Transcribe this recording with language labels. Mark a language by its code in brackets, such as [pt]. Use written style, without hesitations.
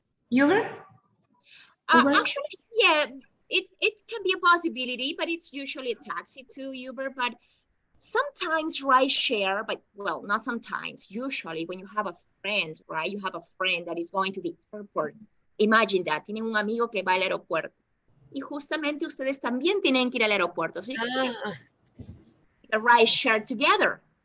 [en] Uber. Actually, yeah, it can be a possibility, but it's usually a taxi to Uber. But sometimes ride share, but well, not sometimes. Usually, when you have a friend, right? You have a friend that is going to the airport. Imagine that. [es] Tienen un amigo que va al aeropuerto. Y justamente ustedes también tienen que ir al aeropuerto. [en] So a ride share together.